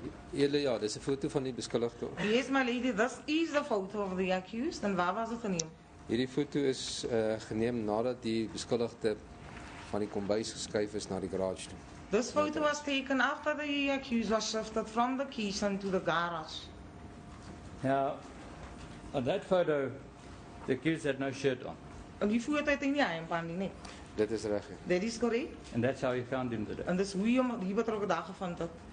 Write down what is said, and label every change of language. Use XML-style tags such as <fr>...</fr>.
<af>Ja, dis 'n foto van die beskuldigde.</af> <en>Yes, my lady, this is the photo of the accused.</en> <af>En waar was dit geneem? Hierdie foto is geneem nadat die beskuldigde van die kombuis geskuif is na die garage toe. This photo was taken after the accused was shifted from the kitchen to the garage.</af> <en>Now, on that photo, the accused had no shirt on.</en> <af>En die foto het hy nie hemp aan nie, nee. Dit is reg.</af> <en>That is correct. And that's how you found him today.</en> <af>En dis hoe jy hom hier betrokke dag gevind het.</af>